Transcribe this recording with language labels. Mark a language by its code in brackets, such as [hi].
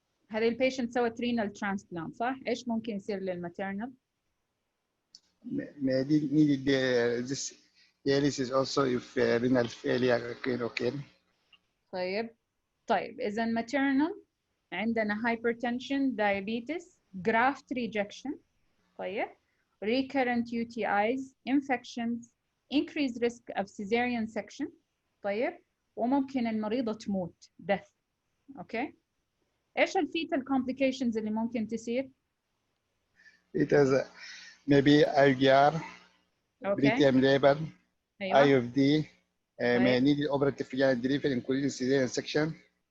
[ar] هذه البيشنت سوت renal transplant صح؟ ايش ممكن يصير للماتيرنال؟ [en] needed this dialysis also if renal failure can occur. [ar] طيب إذا [en] maternal عندنا hypertension, diabetes, graft rejection. [ar] طيب. [en] recurrent UTIs, infections, increased risk of cesarean section. [ar] طيب. وممكن المريضة تموت death. اوكي. ايش الفيتال complications اللي ممكن تصير؟ [en] It is maybe IVR, preterm labor, IFD, may need operative vaginal delivery including cesarean section.